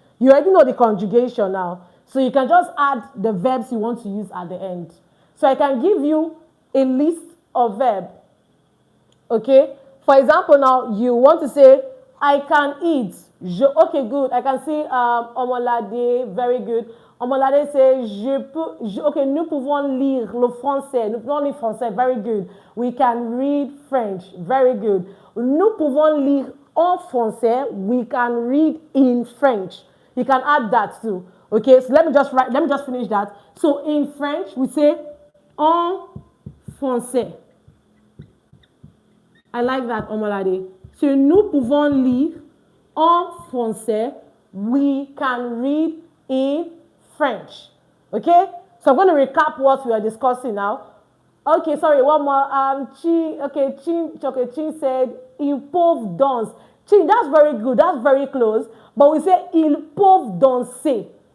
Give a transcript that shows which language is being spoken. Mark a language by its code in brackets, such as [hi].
[en] You already know the conjugation now. So you can just add the verbs you want to use at the end. So I can give you a list of verbs. Okay? For example, now you want to say, I can eat. Okay, good. I can say, omelade, very good. [fr] Omelade [en] says, okay, [fr] nous pouvons lire le français. Nous pouvons lire français, [en] very good. We can read French, very good. [fr] Nous pouvons lire en français. [en] We can read in French. You can add that too. Okay, so let me just finish that. So in French, we say [fr] en français. [en] I like that, omelade. [fr] So nous pouvons lire en français. [en] We can read in French. Okay? So I'm going to recap what we are discussing now. Okay, sorry, one more. Chin said, [fr] ils peuvent danser. [en] Chin, that's very good. That's very close. But we say, [fr] ils peuvent danser.